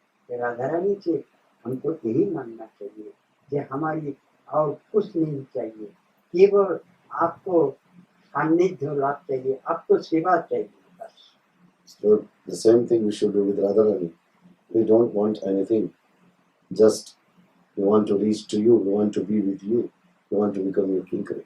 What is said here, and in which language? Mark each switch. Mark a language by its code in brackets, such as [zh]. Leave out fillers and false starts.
[hi] राधा रानी से हमको यही मानना चाहिए कि हमारी और कुछ नहीं चाहिए, केवल आपको सान्निध्य लाभ चाहिए, आपको सेवा चाहिए बस। [en] So the same thing we should do with Radharani. We don't want anything. Just we want to reach to you. We want to be with you. We want to become your king.